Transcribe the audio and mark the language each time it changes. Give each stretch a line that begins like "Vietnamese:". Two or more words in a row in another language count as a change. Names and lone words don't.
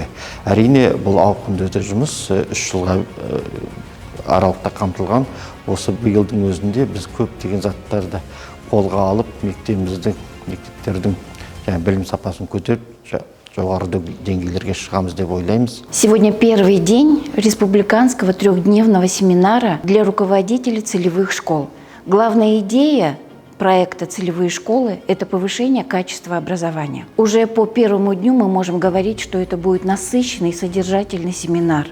Kazakh: Әрине, бұл ауқымды жұмыс 3 жылға аралықта қамтылған. Осы биылдың өзінде біз көптеген заттарды қолға алып, мектептердің білім сапасын көтеріп, жоғары деңгейлерге шығамыз деп ойлаймыз.
Russian: Сегодня первый день республиканского 3-дневного семинара для руководителей целевых школ. Главная идея проекта «Целевые школы» – это повышение качества образования. Уже по первому дню мы можем говорить, что это будет насыщенный и содержательный семинар.